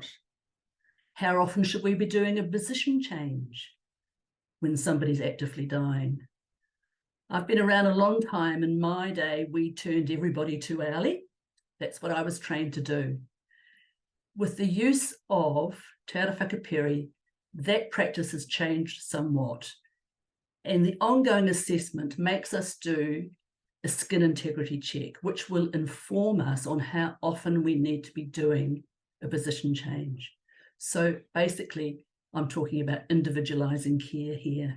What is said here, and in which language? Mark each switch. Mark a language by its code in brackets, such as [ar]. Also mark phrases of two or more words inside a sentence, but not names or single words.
[en] How often should we be doing a position change when somebody's actively dying? I've been around a long time. In my day, we turned everybody too early. That's what I was trained to do. With the use of te ara whakapiri, that practice has changed somewhat. And the ongoing assessment makes us do a skin integrity check, which will inform us on how often we need to be doing a position change. So basically, I'm talking about individualizing care here.